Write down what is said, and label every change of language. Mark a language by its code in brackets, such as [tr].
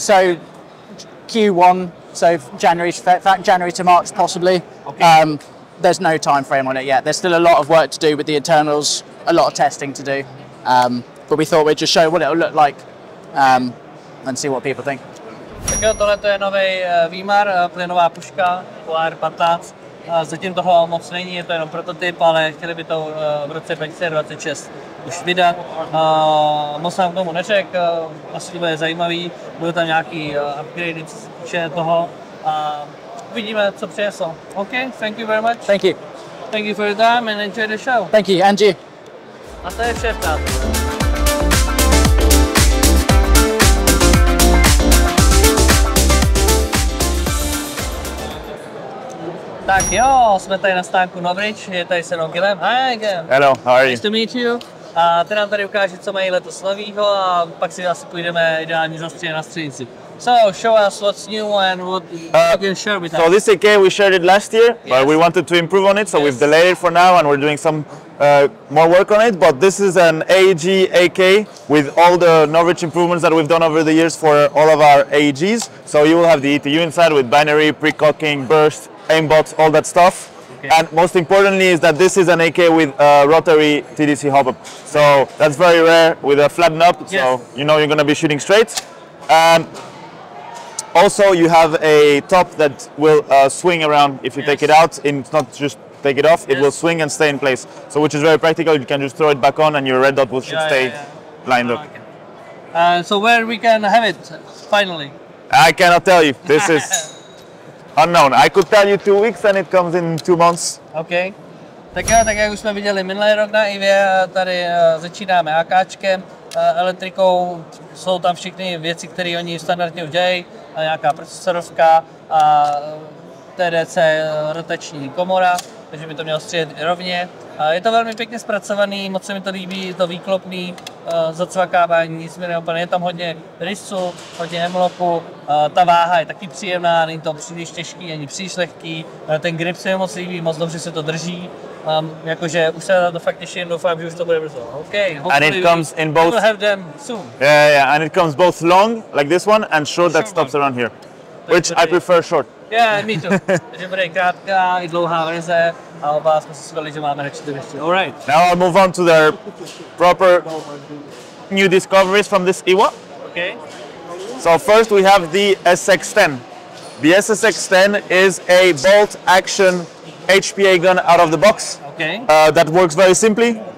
[en] So Q1, so January to March possibly. Okay. There's no time frame on it yet. There's still a lot of work to do with the internals, a lot of testing to do. But we thought we'd just show what it'll look like and see what people think. [cs] Tak jo, tohle je nový VMAR, plynová puška, AR-15. Zatím toho moc není, je to jenom prototyp, ale chtěli by to v roce 2026 už vydat. Moc nám k tomu neřekl, asi to bude zajímavý, budou tam nějaký upgrady, co se týče toho a uvidíme, co přinesou. [en] OK, thank you very much. Thank you. Thank you for your time and enjoy the show. Thank you, and you. [cs] A to je vše, přátelé. Tak jo, jsme tady na stánku Novritsch, je tady se mnou Gilem. [en] Hi Gil. Hello, how are you? Nice to meet you. [cs] A ty nám tady ukáže, co mají letos novýho a pak si asi půjdeme ideálně zastřelit na střednici. [en] So, show us what's new and what you can share with us. So this AK we shared it last year, but we wanted to improve on it, so we've delayed it for now and we're doing some more work on it. But this is an AEG AK with all the Novritsch improvements that we've done over the years for all of our AEGs. So you will have the ETU inside with binary, pre-cocking, burst, aimbots, all that stuff. Okay. And most importantly is that this is an AK with a rotary TDC hop-up. So that's very rare with a flatten up, so you know you're going to be shooting straight. Also, you have a top that will swing around if you take it out. It's not just take it off, it will swing and stay in place. So which is very practical, you can just throw it back on and your red dot will should stay lined up. So where we can have it, finally? I cannot tell you, this is unknown. I could tell you 2 weeks and it comes in 2 months. Okay. [cs] Tak jo, tak jak už jsme viděli minulý rok na IWA, tady začínáme AKčkem, elektrikou, jsou tam všechny věci, které oni standardně udělají, nějaká procesorovka a TDC rotační komora, takže by to mělo střílet rovně. Je to velmi pěkně zpracovaný, moc se mi to líbí, je to výklopný, zacvakávání, nicméně úplně je tam hodně rysu, hodně hemlocku, ta váha je taky příjemná, není to příliš těžký, ani příliš lehký, ten grip se mi moc líbí, moc dobře se to drží, jakože už se to fakt těším, doufám, že už to bude brzo. [en] Okay, and it comes in both. We'll have them soon. Yeah, and it comes both long, like this one, and short that stops around here, which I prefer short. Yeah, me too. [cs] Takže bude krátká i dlouhá verze a oba jsme si shodli, že máme radši ty věci. [en] Alright. Now I'll move on to their proper new discoveries from this IWA. Okay. So first we have the SX10. The SSX10 is a bolt action HPA gun out of the box. Okay. That works very simply.